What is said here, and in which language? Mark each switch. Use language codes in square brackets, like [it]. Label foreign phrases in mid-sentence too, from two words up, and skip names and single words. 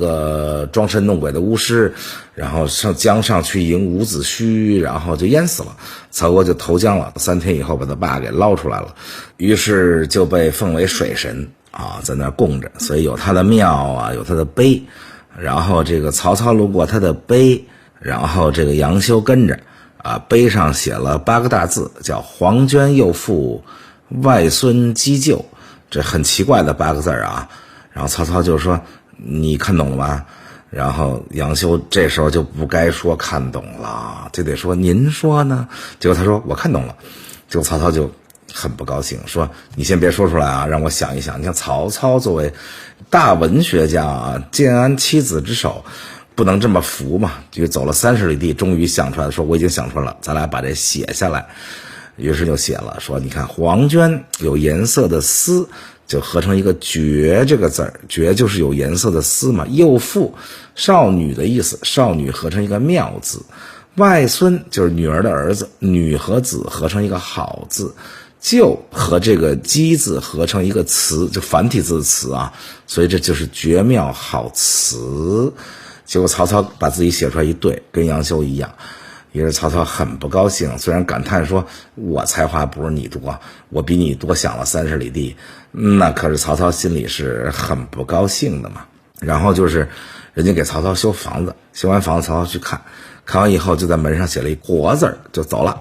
[zh] 個裝神弄鬼的巫師，然後上江上去迎伍子胥，然後就淹死了，曹娥就投江了，3天以後把他爸給撈出來了，於是就被奉為水神啊，在那供着，所以有他的廟啊，有他的碑，然後這個曹操路過他的碑，然後這個楊修跟着啊，碑上寫了8個大字，叫黃涓幼婦，外孫姬就，這很奇怪的8個字啊。然後曹操就說你看懂了嗎？然後楊修這時候就不該說看懂了，就得說您說呢？結果他說我看懂了，結果曹操就很不高興，說你先別說出來啊，讓我想一想。你看曹操作為大文學家啊，建安七子之首，不能這麼服嘛，就走了30里地，終於想出來，說我已經想出來了，咱倆把這寫下來。於是就寫了，說你看黃涓有顏色的絲，就合成一個絕這個字兒，絕就是有顏色的絲嘛。幼婦少女的意思，少女合成一個妙字。外孫就是女兒的兒子，女和子合成一個好字。就和這個姬字合成一個詞，就繁體字的詞啊，所以這就是絕妙好詞。結果曹操把自己寫出來一對，跟楊修一樣。於是曹操很不高興，雖然感嘆說我才華不是你多，我比你多想了30里地，那可是曹操心裡是很不高興的嘛。然後就是人家給曹操修房子，修完房子曹操去看，看完以後就在門上寫了一國字就走了。